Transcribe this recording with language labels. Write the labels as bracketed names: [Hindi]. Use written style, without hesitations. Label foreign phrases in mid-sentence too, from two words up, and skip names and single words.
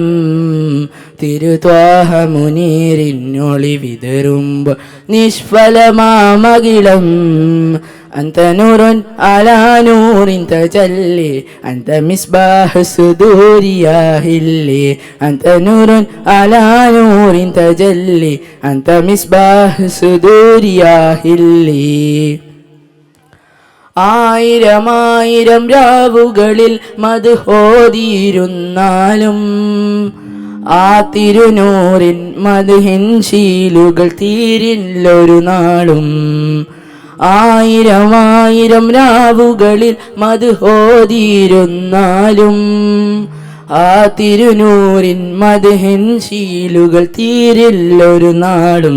[Malayalam] തിരുത്വാഹമുനീരിനൊളി വിതറുമ്പോൾ നിഷ്ഫലമാമകിളം [Arabic] أنت نور على نور تجلي أنت مصباح الصدور يا هلي أنت نور على نور تجلي أنت مصباح الصدور يا هلي [Malayalam] ആയിരം രാവുകളിൽ മദ്ഹോദിയിരുന്നാലും ആ തിരുനൂറിൻ മദ്ഹിൻ ശീലുകൾ തീരില്ലൊരു നാളും. ആയിരം രാവുകളിൽ മദ്ഹോദിയിരുന്നാലും ആ തിരുനൂറിൻ മദ്ഹിൻ ശീലുകൾ തീരില്ലൊരു നാളും.